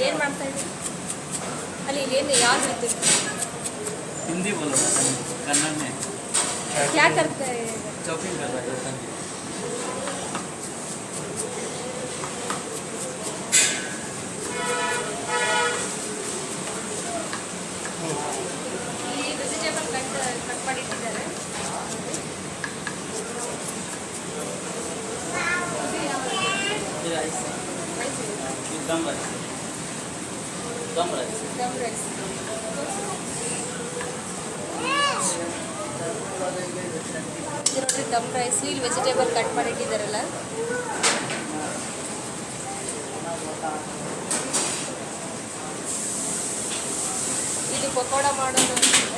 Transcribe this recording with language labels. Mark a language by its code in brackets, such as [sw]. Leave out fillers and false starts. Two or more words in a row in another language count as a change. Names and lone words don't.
[kn] ಏನು ಮಾಡ್ತಾ ಇದ್ದೀರಿ ಅಲ್ಲಿ? ಏನು ಯಾವ್ದು ಇತ್ತು? [hi] हिंदी बोलो, कन्नड़ में क्या करते हैं? चॉपिंग कर रहा है। [kn] ಇಲ್ಲಿ [en] vegetable cut [kn] ಮಾಡಿಟ್ಟಿದ್ದಾರೆ. [en] rice, dum rice, dum rice, [kn] ದಮ್ ರೈಸ್. ಇದು ನೋಡಿ ದಮ್ ರೈಸ್. ಇಲ್ಲಿ [en] vegetable cut [kn] ಮಾಡಿಟ್ಟಿದ್ದಾರಲ್ಲ. ಇದು ಪಕೋಡ ಮಾಡೋದು ಅಂತಿದೆ.